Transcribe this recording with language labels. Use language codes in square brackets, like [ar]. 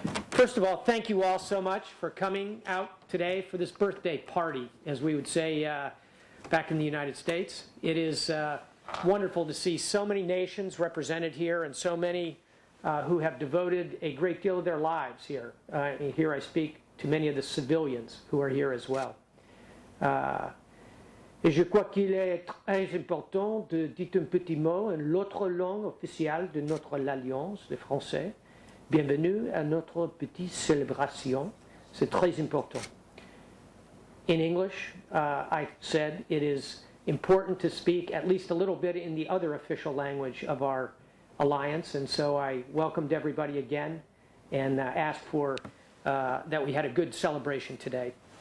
[en] First of all, thank you all so much for coming out today for this birthday party, as we would say back in the United States. It is wonderful to see so many nations represented here and so many who have devoted a great deal of their lives here. Here I speak to many of the civilians who are here as well. [fr] Et je crois qu'il est très important de dire un petit mot en l'autre langue officielle de notre alliance, le français. Bienvenue à notre petite célébration. C'est très important. [en] In English, I said it is important to speak at least a little bit in the other official language of our alliance, and so I welcomed everybody again and asked for that we had a good celebration today.